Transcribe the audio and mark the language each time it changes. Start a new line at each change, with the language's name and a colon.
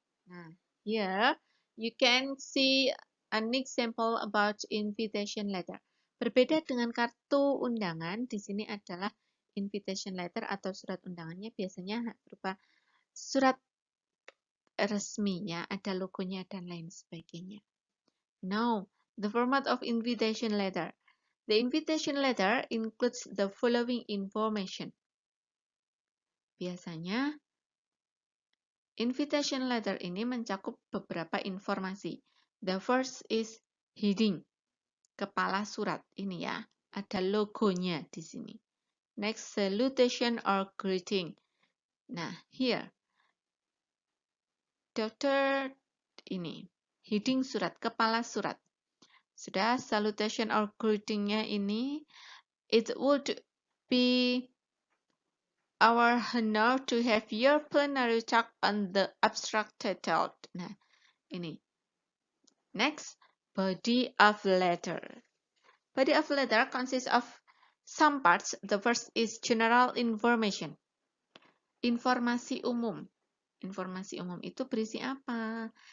English: Nah, here you can see an example about invitation letter.
Indonesian: Berbeda dengan kartu undangan, di sini adalah invitation letter atau surat undangannya biasanya berupa surat resmi ya, ada logonya dan lain sebagainya.
English: Now, the format of invitation letter. The invitation letter includes the following information.
Indonesian: Biasanya, invitation letter ini mencakup beberapa informasi.
English: The first is heading,
Indonesian: kepala surat ini ya, ada logonya di sini.
English: Next, salutation or greeting. Nah, here, Dr.
Indonesian: ini, heading surat, kepala surat.
English: Sudah, salutation or greeting-nya ini, it would be our honor to have your plenary talk on the abstract titled. Nah, ini. Next, body of letter. Body of letter consists of some parts. The first is general information.
Indonesian: Informasi umum. Informasi umum itu berisi apa?